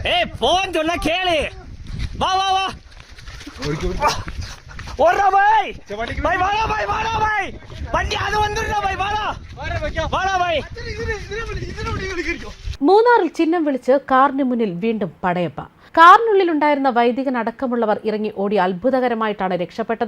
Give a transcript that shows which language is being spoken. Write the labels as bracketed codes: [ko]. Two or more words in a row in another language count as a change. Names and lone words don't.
[ta] फोन சொன்னா கேளு வா வா வா ஓடுறா பாய் பாய் வாடா பாய் வாடா பாய் வண்டி அது வந்துடுறா பாய் வாடா വാടാ பாய் [ml] മൂന്നാറിൽ ചിഹ്നം വിളിച്ച് കാറിന് മുന്നിൽ വീണ്ടും പടയപ്പ. കാറിനുള്ളിലുണ്ടായിരുന്ന വൈദികൻ അടക്കമുള്ളവർ ഇറങ്ങി ഓടി അത്ഭുതകരമായിട്ടാണ് രക്ഷപ്പെട്ടത്.